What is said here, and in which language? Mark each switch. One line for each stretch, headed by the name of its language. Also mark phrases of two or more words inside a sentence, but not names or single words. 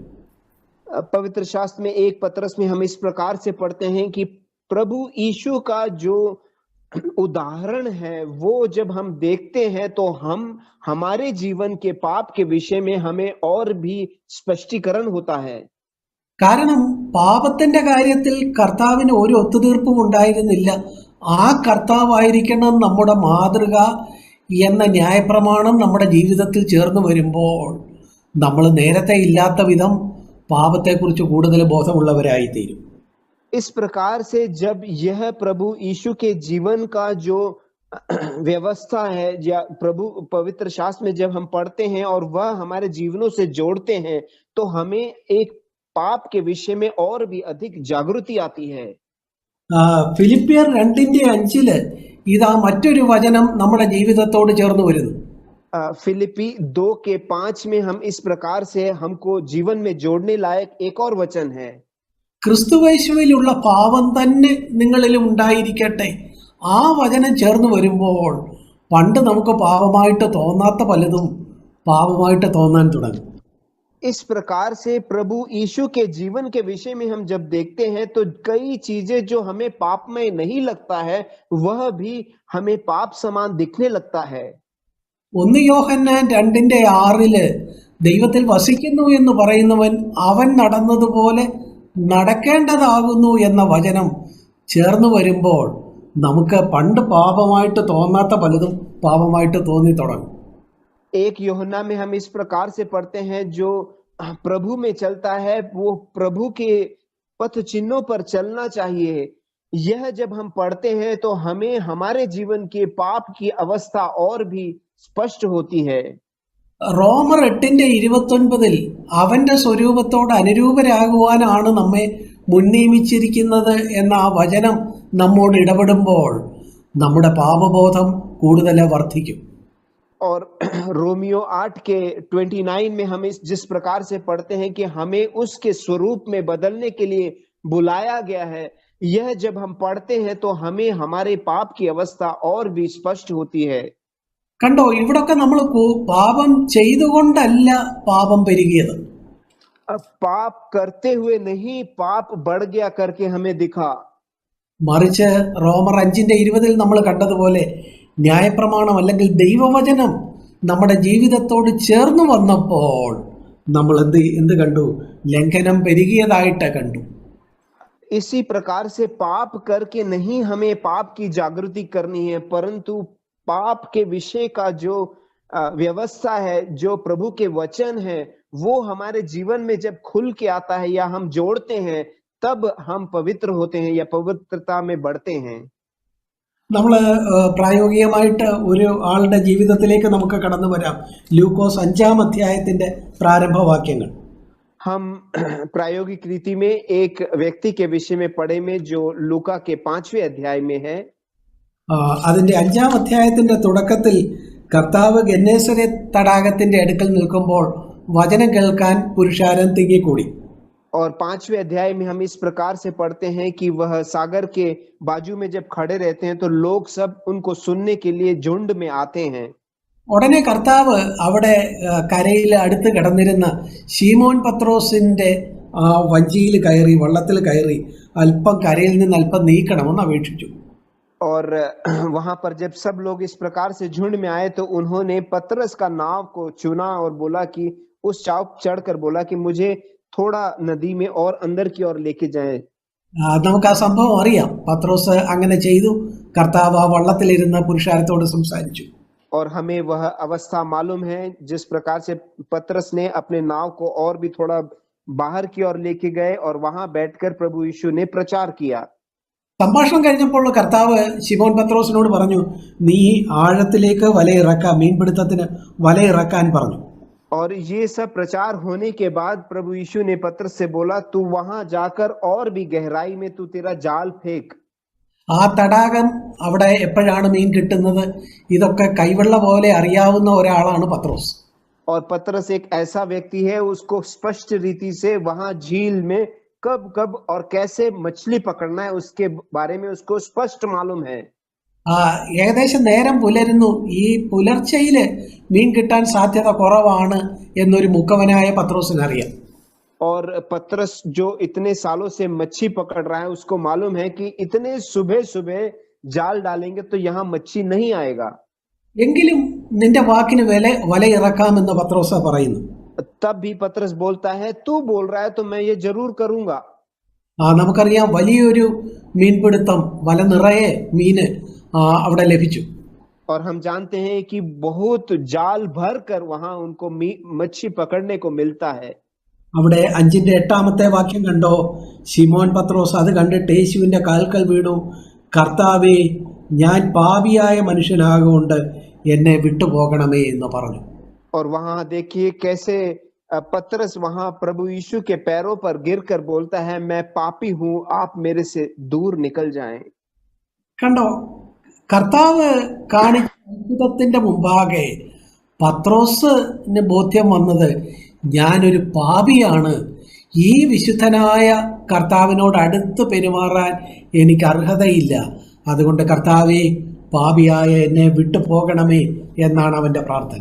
Hindi: पवित्र शास्त्र में 1 पत्रस में हम इस प्रकार से पढ़ते हैं कि प्रभु यीशु का जो उदाहरण है वो जब हम देखते हैं तो हमारे जीवन के पाप के विषय में हमें और भी स्पष्टीकरण होता है.
Malayalam: കാരണം പാപത്തിന്റെ കാര്യത്തിൽ കർത്താവിന് ഒരു ഒത്തുതീർപ്പും ഉണ്ടായിരുന്നില്ല. ആ കർത്താവായിരിക്കണം നമ്മുടെ മാതൃക എന്ന ന്യായപ്രമാണം നമ്മുടെ ജീവിതത്തിൽ ചേർന്ന് വരുമ്പോൾ നമ്മൾ നേരത്തെ ഇല്ലാത്ത വിധം പാപത്തെക്കുറിച്ച് കൂടുതൽ ബോധമുള്ളവരായിത്തീരും.
Hindi: इस प्रकार से जब यह प्रभु यीशु के जीवन का जो व्यवस्था है या प्रभु पवित्र शास्त्र में जब हम पढ़ते हैं और वह हमारे जीवनों से जोड़ते हैं तो हमें एक पाप के विषय में और भी अधिक जागृति आती है.
Malayalam: ഫിലിപ്പിയർ 2:5 ഇതാ മറ്റൊരു വചനം നമ്മുടെ ജീവിതത്തോട് ചേർന്ന് വരുന്നു.
Hindi: फिलिपी 2:5 में हम इस प्रकार से हमको जीवन में जोड़ने लायक एक और वचन है.
Malayalam: ക്രിസ്തുവേശുവിലുള്ള പാപം തന്നെ നിങ്ങളിലും ഉണ്ടായിരിക്കട്ടെ. ആ വചനം ചേർന്ന് വരുമ്പോൾ പണ്ട് നമുക്ക് പാപമായിട്ട് തോന്നാത്ത പലതും പാപമായിട്ട് തോന്നാൻ തുടങ്ങും.
Hindi: इस प्रकार से प्रभु यीशु के जीवन के विषय में हम जब देखते हैं तो कई चीजें जो हमें पापमय नहीं लगता है वह भी हमें पाप समान दिखने लगता है.
Malayalam: 1 യോഹന്നാൻ 2:6 ദൈവത്തിൽ വസിക്കുന്നു എന്ന് പറയുന്നവൻ അവൻ നടന്നതുപോലെ നടക്കേണ്ടതാകുന്നു എന്ന വചനം ചേർന്ന് വരുമ്പോൾ നമുക്ക് പണ്ട് പാപമായിട്ട് തോന്നാത്ത പലതും പാപമായിട്ട് തോന്നി തുടങ്ങും.
Hindi: 1 यूहन्ना में हम इस प्रकार से पढ़ते हैं, जो प्रभु में चलता है वो प्रभु के पथ चिन्हों पर चलना चाहिए. यह जब हम पढ़ते हैं तो हमें हमारे जीवन के पाप की अवस्था और भी स्पष्ट होती है.
Malayalam: റോമർ 8:29 അവന്റെ സ്വരൂപത്തോട് അനുരൂപരാകുവാനാണ് നമ്മെ മുൻനിയമിച്ചിരിക്കുന്നത് എന്ന ആ വചനം നമ്മോട് ഇടപെടുമ്പോൾ നമ്മുടെ പാപബോധം കൂടുതൽ വർദ്ധിക്കും.
Hindi: और रोमियो 8:29 में हम जिस प्रकार से पढ़ते हैं कि हमें उसके स्वरूप में बदलने के लिए बुलाया गया है, यह जब हम पढ़ते हैं तो हमें हमारे पाप की अवस्था और भी स्पष्ट होती है.
Malayalam: കണ്ടോ, ഇവിടൊക്കെ നമ്മൾ പാപം ചെയ്തുകൊണ്ടല്ല പാപം പെരുകിയത്.
Hindi: अब पाप करते हुए नहीं, पाप बढ़ गया करके हमें दिखा.
Malayalam: മറിച്ച് റോമർ 5:20 നമ്മൾ കണ്ടതുപോലെ ന്യായപ്രമാണം അല്ലെങ്കിൽ ദൈവവചനം നമ്മുടെ ജീവിതത്തോട് ചേർന്ന് വന്നപ്പോൾ നമ്മൾ എന്ത് കണ്ടു? ലംഘനം പെരുകിയതായിട്ട് കണ്ടു.
Hindi: इसी प्रकार से पाप करके नहीं हमें पाप की जागृति करनी है, परंतु पाप के विषय का जो व्यवस्था है, जो प्रभु के वचन है, वो हमारे जीवन में जब खुल के आता है या हम जोड़ते हैं, तब हम पवित्र होते हैं या पवित्रता में बढ़ते हैं।
Malayalam: നമ്മൾ പ്രായോഗികമായിട്ട് ഒരു ആളുടെ ജീവിതത്തിലേക്ക് നമുക്ക് കടന്നു വരാം. ലൂക്കോസ് 5-ാം അധ്യായത്തിന്റെ പ്രാരംഭവാക്യങ്ങൾ.
Hindi: हम प्रायोगिक रीति में एक व्यक्ति के विषय में पढ़े में जो लूका के 5वें अध्याय में है।
Malayalam: അതിന്റെ 5-ാം അധ്യായത്തിന്റെ തുടക്കത്തിൽ കർത്താവ് ഗന്നേസരത്ത് തടാകത്തിന്റെ അടുക്കൽ നിൽക്കുമ്പോൾ വചനം കേൾക്കാൻ പുരുഷാരം തിങ്ങിക്കൂടി.
Hindi: और 5वें अध्याय में हम इस प्रकार से पढ़ते हैं कि वह सागर के बाजू में जब खड़े रहते हैं तो लोग सब उनको सुनने के लिए झुंड में आते हैं।
Malayalam: ഉടനെ കർത്താവ് അവിടെ കരയിൽ അടുത്ത് കിടന്നിരുന്ന ശീമോൻ പത്രോസിന്റെ വഞ്ചിയിൽ കയറി, വള്ളത്തിൽ കയറി അല്പം കരയിൽ നിന്ന് അല്പം നീക്കണമെന്ന് അപേക്ഷിച്ചു.
Hindi: और वहां पर जब सब लोग इस प्रकार से झुंड में आए तो उन्होंने पतरस का नाव को चुना और बोला कि उस चाव चढ़कर बोला कि मुझे थोड़ा नदी में और अंदर की ओर लेके जाए।
Malayalam: നമുക്ക് ആ സംഭവം അറിയാം. പത്രോസ് അങ്ങനെ ചെയ്തു. കർത്താവ് ആ വള്ളത്തിലിരുന്ന് പുരുഷാരത്തോട് സംസാരിച്ചു.
Hindi: और हमें वह अवस्था मालूम है जिस प्रकार से पतरस ने अपने नाव को और भी थोड़ा बाहर की ओर लेके गए और वहां बैठकर प्रभु यीशु ने प्रचार किया।
Malayalam: സംഭാഷണം കഴിഞ്ഞപ്പോൾ കർത്താവ് ശിമോൻ പത്രോസിനോട് പറഞ്ഞു, നീ ആഴത്തിലേക്ക് വലയിറക്കാൻ, മീൻപിടുത്തത്തിന് വലയിറക്കാൻ പറഞ്ഞു.
Hindi: और ये सब प्रचार होने के बाद प्रभु यीशु ने पतरस से बोला, तू वहां जाकर और भी गहराई में तू तेरा जाल फेंक।
Malayalam: ആ തടാകം അവിടെ എപ്പോഴാണ് മീൻ കിട്ടുന്നത്, ഇതൊക്കെ കൈവെള്ള പോലെ അറിയാവുന്ന ഒരാളാണ് പത്രോസ്.
Hindi: और पतरस एक ऐसा व्यक्ति है, उसको स्पष्ट रीति से वहां झील में कब कब और कैसे मछली पकड़ना है उसके बारे में उसको स्पष्ट मालूम है।
Malayalam: ഏകദേശം നേരം പുലരുന്നു. ഈ പുലർച്ചയില് മീൻ കിട്ടാൻ സാധ്യത കുറവാണ് എന്നൊരു മുക്കവനായ പത്രോസിന് അറിയാം.
Hindi: और पतरस जो इतने सालों से मच्छी पकड़ रहा है उसको मालूम है कि इतने सुबह सुबह जाल डालेंगे तो यहाँ मच्छी नहीं आएगा।
Malayalam: എങ്കിലും നിന്റെ വാക്കിന് വലയിറക്കാമെന്ന് പത്രോസ് പറയുന്നു.
Hindi: तब भी पतरस बोलता है, तू बोल रहा है तो मैं ये जरूर करूंगा।
Malayalam: നമുക്കറിയാം, വലിയൊരു മീൻപിടുത്തം, വല നിറയെ മീന് അവിടെ ലഭിച്ചു.
Hindi: और हम जानते हैं कि बहुत जाल भर कर वहां उनको मच्छी पकड़ने को मिलता है।
Malayalam: അവിടെ 5-ന്റെ 8-ാമത്തെ വാക്യം കണ്ടോ? ശിമോൻ പത്രോസ് അത് കണ്ടിട്ട് യേശുവിന്റെ കാൽക്കൽ വീണു, കർത്താവേ, ഞാൻ പാപിയായ മനുഷ്യനാകൊണ്ട് എന്നെ വിട്ടുപോകണമേ എന്ന് പറഞ്ഞു.
Hindi: और वहां देखिए कैसे पतरस वहां प्रभु यीशु के पैरों पर गिरकर बोलता है, मैं पापी हूं, आप मेरे से दूर निकल जाएं।
Malayalam: കണ്ടോ, കർത്താവ് കാണിച്ച അത്ഭുതത്തിന്റെ മുമ്പാകെ പത്രോസിന് ബോധ്യം വന്നത്, ഞാനൊരു പാപിയാണ്, ഈ വിശുദ്ധനായ കർത്താവിനോട് അടുത്ത് പെരുമാറാൻ എനിക്ക് അർഹതയില്ല, അതുകൊണ്ട് കർത്താവേ, പാപിയായ എന്നെ വിട്ടുപോകണമേ എന്നാണ് അവന്റെ പ്രാർത്ഥന.